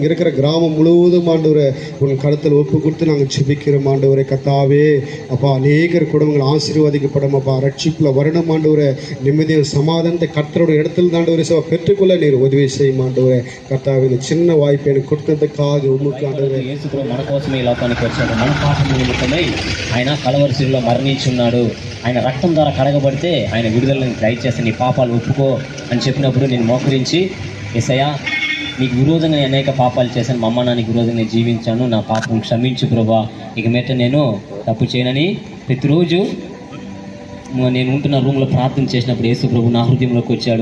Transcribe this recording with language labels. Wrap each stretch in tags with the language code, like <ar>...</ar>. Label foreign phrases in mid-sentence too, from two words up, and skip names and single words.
<ta>இங்கே இருக்கிற கிராமம் முழுவதும் ஆண்டவரே உங்கள் கருத்தில் ஒப்பு கொடுத்து நாங்கள் ஜெபிக்கிறோம் ஆண்டவரே. கர்த்தாவே அப்பா அநேக குடும்பங்கள் ஆசீர்வதிக்கப்படும் அப்பா. ரட்சிப்புல வரணும் ஆண்டவரே. நிம்மதியான சமாதானத்தை கர்த்தரோட இடத்துல ஆண்டவரே பெற்றுக்கொள்ள நீர் உதவி செய்யும் ஆண்டவரே. கர்த்தாவே இந்த சின்ன வாய்ப்பை எனக்கு கொடுத்ததுக்காக உமக்கு ஆண்டவరే.</ta> <te>యేసు ప్రభు మన కోసమే ఈ లోకానికి వచ్చాడు. మన పాపం నిమిత్తమై ఆయన కలవరి శిలువలో మరణించున్నాడు. ఆయన రక్తం ద్వారా కడగబడితే ఆయన విడుదలను దయచేసి నీ పాపాలు ఒప్పుకో అని చెప్పినప్పుడు నేను మోకరించి యేసయ్యా నీకు విరోధంగా నేను అనేక పాపాలు చేశాను, మా అమ్మ నాన్నకి విరోధంగా జీవించాను, నా పాపం క్షమించు ప్రభా, ఇక మీట నేను తప్పు చేయనని ప్రతిరోజు నేను ఉంటున్న రూమ్లో ప్రార్థన చేసినప్పుడు యేసు ప్రభు నా హృదయంలోకి వచ్చాడు.</te>